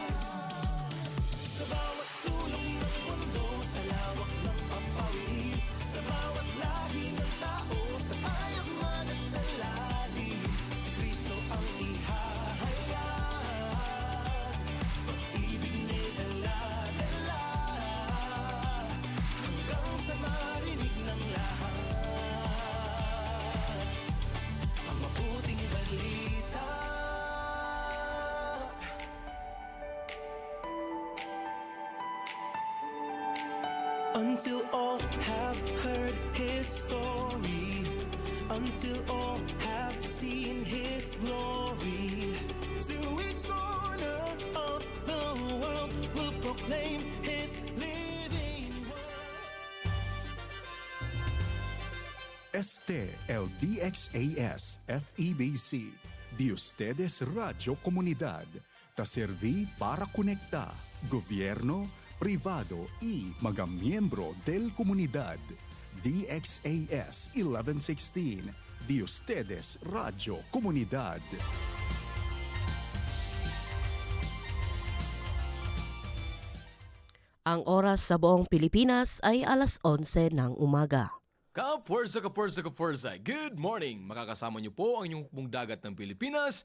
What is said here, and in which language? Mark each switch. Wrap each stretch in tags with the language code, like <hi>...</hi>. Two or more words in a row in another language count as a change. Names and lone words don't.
<tl>Sa bawat sulok ng mundo, sa lawak ng papawirin, sa bawat lahi ng tao, sa tayagman at sa lalim, si Kristo ang ihahayag. Pag-ibig niya'y dala-dala, hanggang sa marinig ng lahat ang mabuting balita.</tl> <en>Until all have heard His story, until all have seen His glory, to each corner of the world will proclaim His living word.</en> <cbk>Este el DXAS FEBC, de ustedes Radio Comunidad, ta serví para conectar gobierno, privado y mga miyembro del comunidad. DXAS 1116, de ustedes Radio Comunidad.</cbk> <tl>Ang oras sa buong Pilipinas ay alas 11 ng umaga. Kapwersa, kapwersa, kapwersa.</tl> <en>Good morning!</en> <tl>Makakasama niyo po ang inyong pong dagat ng Pilipinas.</tl>